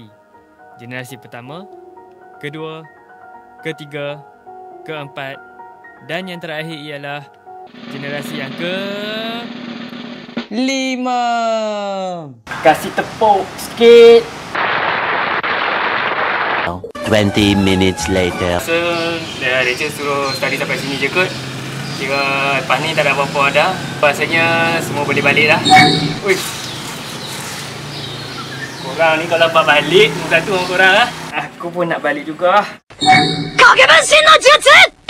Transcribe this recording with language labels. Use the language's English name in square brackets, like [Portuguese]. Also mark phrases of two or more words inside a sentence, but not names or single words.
[Malay] Generasi pertama, kedua, ketiga, keempat dan yang terakhir ialah generasi yang ke-5. Kasih tepuk sikit. [English] 20 minutes later. [Malay] So, lecture suruh study sampai sini je kot. Kira lepas ni tak ada apa-apa dah. Rasanya semua boleh balik dah. Ui. Korang ni kalau dapat balik, satu orang korang lah. Aku pun nak balik juga. 搞给本新的节节